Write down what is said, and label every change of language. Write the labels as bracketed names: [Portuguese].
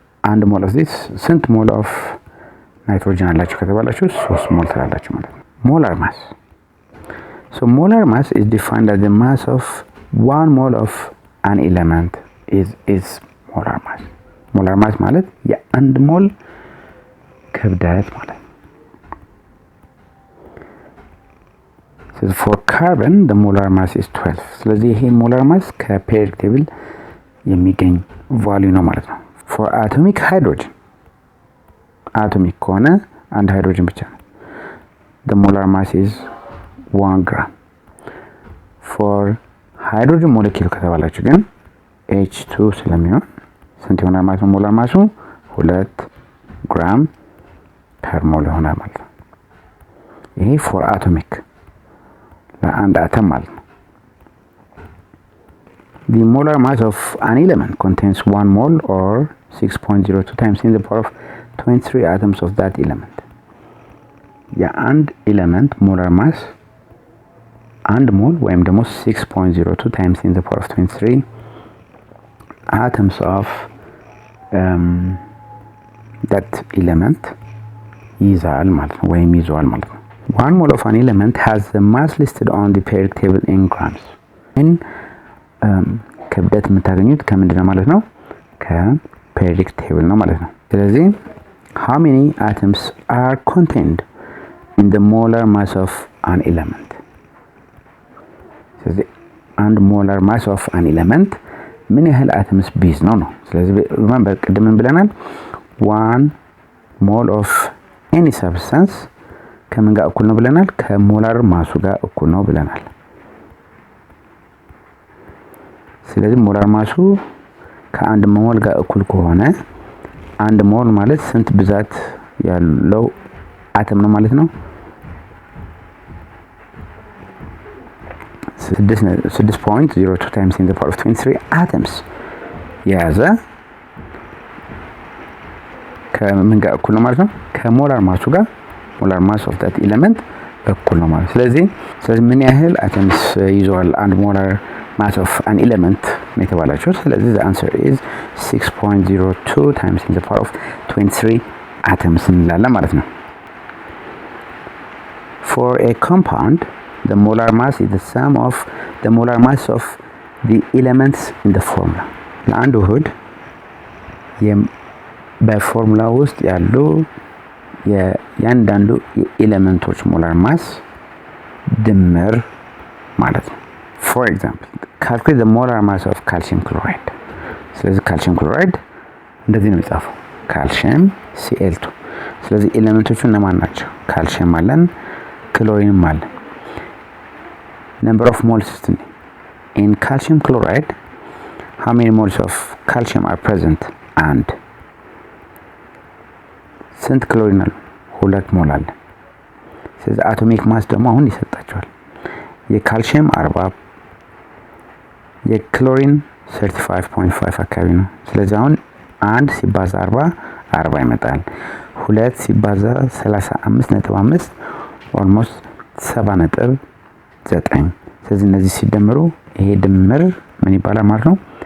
[Amharic] አንድ ሞል ኦፍ ዲስ ስንት ሞል ኦፍ ናይትሮጅን አላችሁ ከተባላችሁ 3 ሞል ትላላችሁ ማለት [English] ነው። ሞላር ማስ So molar mass is defined as the mass of 1 mole of an element is molar mass. Molar mass [Amharic] ማለት የአንድ ሞል ክብደት ማለት ነው። [English] So for carbon the molar mass is 12. [Amharic] ስለዚህ ይሄ molar mass ከፔሪዮዲክ ቴብል የሚገኝ ቫልዩ ነው ማለት ነው። [English] For atomic hydrogen atomic [Amharic] ከሆነ አንድ ሃይድሮጅን ብቻ ነው። [English] The molar mass is 1 gram. [Amharic] For hydrogen molecule ከተባላችሁ ግን H2 ስለሚሆን ስንት ይሆናል ማለት ነው? ሞላር ማሱ 2 ግራም ፐር ሞል ይሆናል ማለት ነው። [English] ይሄ for atomic ለአንድ አተም ማለት ነው። The molar mass of an element contains 1 mole or 6.02 times 10 to the power of 23 atoms of that element. [Amharic] የአንድ ኤሌመንት ሞላር ማስ አንድ ሞል ወይም ደግሞ [English] 6.02 times 10 to the power of 23 atoms of that element ይዛል ማለት ነው ወይም ይዟል ማለት ነው። 1 mole of an element has the mass listed on the periodic table in grams. [Amharic] ክብደት የምታገኙት ከምንድነው ማለት ነው? ከፔሪዮዲክ ቴብል ነው ማለት ነው። ስለዚህ [English] how many atoms are contained in the molar mass of an element? [Amharic] ስለዚህ አንድ molar mass of an element ምን ያህል አተምስ ቢዝ ነው ነው። ስለዚህ በቅድም ብለናል [English] 1 mole of any substance [Amharic] ከምን ጋር እኩል ነው ብለናል? ከሞላር ማሱ ጋር እኩል ነው ብለናል። ስለዚህ ሞላር ማሱ ከአንድ ሞል ጋር እኩል ከሆነ አንድ ሞል ማለት ስንት ብዛት ያለው አተም ነው ማለት ነው? [English] 6.02 times 10 to the power of 23 atoms የያዘ ከምን ጋር እኩል ነው ማለት ነው? [Amharic] ከሞላር ማሱ ጋር ሞላር ማስ ኦፍ ዳት ኤሌመንት እኩል ነው ማለት። ስለዚህ ምን ያህል አተምስ ይዟል አንድ ሞላር mass of an element ነው የተባላችሁ። ስለዚህ [English] the answer is 6.02 times 10 to the power of 23 atoms [Amharic] እንላለን ማለት ነው። For a compound [English] the molar mass is the sum of the molar mass of the elements in the formula [Amharic] ለአንድ ውህድ በፎርሙላ ውስጥ ያሉ የእያንዳንዱ የኤሌመንቶች ሞላር ማስ ድምር ማለት ነው። [English] for example calculate the molar mass of calcium chloride [Amharic] ስለዚህ ካልሲየም ክሎራይድ እንደዚህ ነው የሚጻፈው ካልሲየም Cl2 ስለዚህ ኤሌመንቶቹ እነማን ናቸው? ካልሲየም አለን ክሎሪንም አለን [English] number of moles in calcium chloride how many moles of calcium are present and [Amharic] ስንት ክሎሪን አለ? 2 ሞል አለ። ስለዚህ አቶሚክ ማስ ደግሞ አሁን ይሰጣቸዋል የካልሲየም 40 የክሎሪን 35.5 አካባቢ ነው። ስለዚህ አሁን 1 ሲባዛ 40 ይመጣል 2 ሲባዛ 35.5 ኦልሞስት 7.9 ስለዚህ እነዚህ ሲደመሩ ይሄ ድምር ምን ይባላል ማለት ነው?